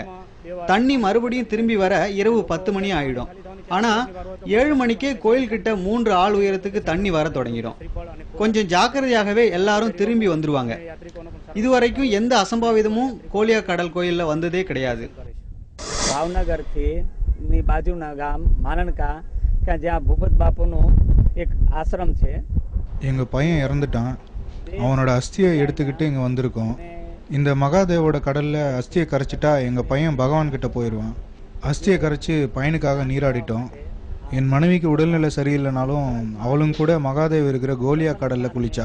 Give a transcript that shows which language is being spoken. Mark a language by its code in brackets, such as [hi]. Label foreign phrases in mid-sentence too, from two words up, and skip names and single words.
[ta] தண்ணி மறுபடியும் திரும்பி வர இரவு 10 மணி ஆயிடும். ஆனால் 7 மணிக்கே கோயில்கிட்ட 3 ஆள் உயரத்துக்கு தண்ணி வர தொடங்கிடும். கொஞ்சம் ஜாக்கிரதையாகவே எல்லாரும் திரும்பி வந்துருவாங்க. இதுவரைக்கும் எந்த அசம்பாவிதமும் கோலியா கடல் கோயிலில் வந்ததே கிடையாது. [gu] ભાવનગરથી બાજુના ગામ માનણકા કે જ્યાં ભૂપત બાપુનું એક આશ્રમ છે. [ta] எங்கள் பையன் இறந்துட்டான். அவனோட அஸ்தியை எடுத்துக்கிட்டு இங்கே வந்திருக்கோம். இந்த மகாதேவோட கடலில் அஸ்தியை கரைச்சிட்டா எங்கள் பையன் பகவான் கிட்ட போயிடுவான். அஸ்தியை கரைச்சி பையனுக்காக நீராடிட்டோம். என் மனைவிக்கு உடல்நிலை சரியில்லைனாலும் அவளும் கூட மகாதேவ் இருக்கிற கோலியா கடலில் குளிச்சா.